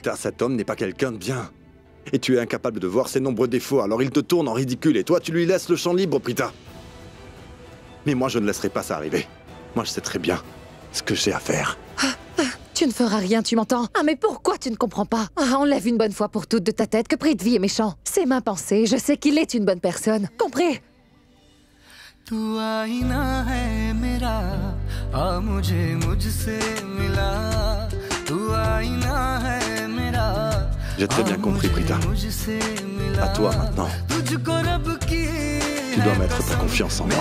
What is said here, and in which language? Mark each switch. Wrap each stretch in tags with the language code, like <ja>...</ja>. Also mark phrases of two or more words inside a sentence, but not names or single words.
<fr>Prita, cet homme n'est pas quelqu'un de bien. Et tu es incapable de voir ses nombreux défauts, alors il te tourne en ridicule et toi tu lui laisses le champ libre, Prita. Mais moi je ne laisserai pas ça arriver. Moi je sais très bien ce que j'ai à faire. Tu ne feras rien, tu m'entends? Ah mais pourquoi tu ne comprends pas? Enlève une bonne fois pour toutes de ta tête que Prithvi est méchant. C'est ma pensée, je sais qu'il est une bonne personne. Compris?</fr> <hi>तू आईना है मेरा आ मुझे मुझसे मिला तू आईना है मेरा</hi> <fr>J'ai très bien compris, Prita. À toi maintenant. Tu dois mettre ta confiance en moi.</fr>